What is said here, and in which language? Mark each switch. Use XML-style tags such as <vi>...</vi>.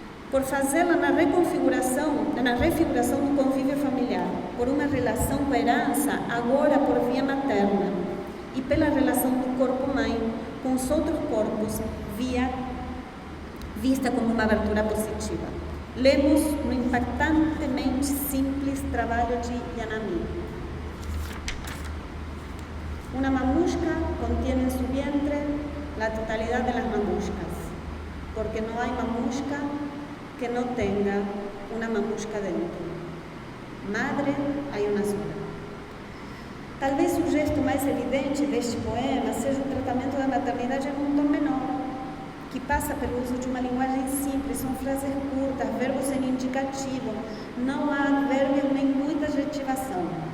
<pt>Por fazê-la na refiguração do convívio familiar, por uma relação com a herança, agora por via materna, e pela relação do corpo-mãe com os outros corpos, vista como uma abertura positiva. Lemos no impactantemente simples trabalho de Yanamico.</pt> <es>Una mamusca contiene en su vientre la totalidad de las mamuscas, porque no hay mamusca que no tenga una mamusca dentro. Madre, hay una sola.</es> <pt>Talvez o gesto mais evidente deste poema seja o tratamento da maternidade em um tom menor, que passa pelo uso de uma linguagem simples, são frases curtas, verbos em indicativo, não há advérbio nem muita adjetivação.</pt>